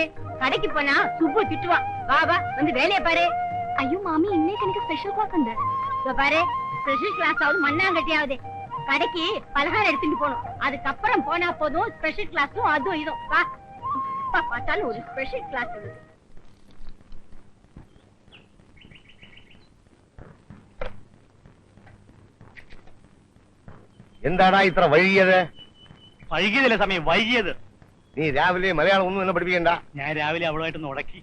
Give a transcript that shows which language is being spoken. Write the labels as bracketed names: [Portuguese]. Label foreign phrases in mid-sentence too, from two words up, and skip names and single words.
[Tamil] கடைக்கு போனா சுப்பு திட்டுவா. வா வா, வந்து வேலையை பாரு. ஐயோ மாமி, இன்னைக்கு எனக்கு [English] special class [Tamil] உண்டு. இதோ பாரு, [English] special class [Tamil] ஆகுது மண்ணாங்கட்டியாவது. கடைக்கு பலகாரம் எடுத்துட்டு போகணும். அதுக்கப்புறம் போனா போதும். [English] special classum [Tamil] அதுவும் இதுவும். வா, பார்த்தாலும் ஒரு [English] special class [Tamil] இருக்கு. [Malayalam] എന്താടാ ഇത്ര വൈകിയത്? വൈകിയതല്ല സമയം, വൈകിയത്. നീ രാവിലെ മലയാളം ഒന്നും എന്നെ പഠിപ്പിക്കണ്ട. ഞാൻ രാവിലെ അവളുമായിട്ടൊന്ന് ഉടക്കി.